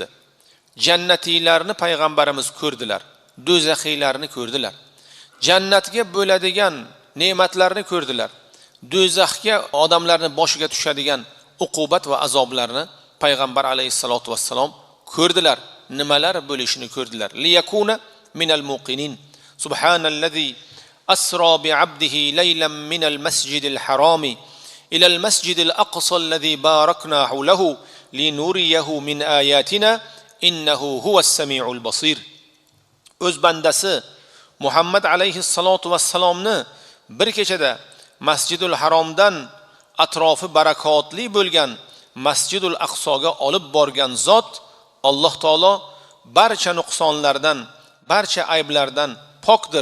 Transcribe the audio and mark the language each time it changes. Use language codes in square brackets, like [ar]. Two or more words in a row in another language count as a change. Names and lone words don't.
[uz] Jannatiylarni payg'ambarimiz ko'rdilar, do'zaxiylarni ko'rdilar. Jannatga bo'ladigan ne'matlarni ko'rdilar. Do'zaxga odamlarning boshiga tushadigan uqubat va azoblarni payg'ambar alayhissalatu vassalom ko'rdilar. Nimalar bo'lishini ko'rdilar. [ar] ليكون من الموقنين. سبحان الذي أسرى بعبده ليلا من المسجد الحرام إلى المسجد الأقصى الذي باركنا حوله لنريه من آياتنا إنه هو السميع البصير. [uz] O'z bandasi Muhammad alayhissalatu vassalomni bir kechada Masjidul Haromdan atrofi barakotli bo'lgan Masjidul Aqsoga olib borgan zot Alloh taolo barcha nuqsonlardan, barcha ayblardan pokdir.